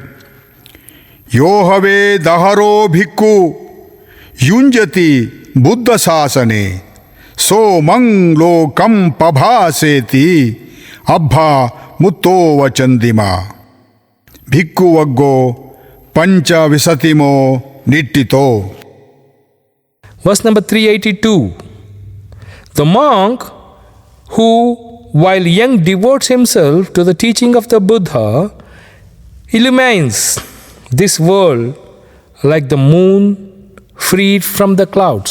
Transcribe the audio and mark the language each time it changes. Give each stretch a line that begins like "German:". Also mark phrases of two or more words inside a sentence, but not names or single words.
Pali: ಯೋಹವೇ ದಹರೋ ಭಿಕ್ಕು ಯುಂಜತಿ ಬುದ್ಧ ಶಾಸನೆ ಸೋಮಂ ಲೋಕಂ ಪಭಾಸೇತಿ ಅಬ್ಬಾ ಮುತ್ತೋವ ಚಂದಿಮ. ಭಿಕ್ಕುವಗ್ಗೋ ಪಂಚ ವಿಸತಿಮೋ ನಿಟ್ಟಿತೋ.
English: Verse number 382. The monk who, while young, devotes himself to the teaching of the Buddha, illumines this world like the moon freed from the clouds.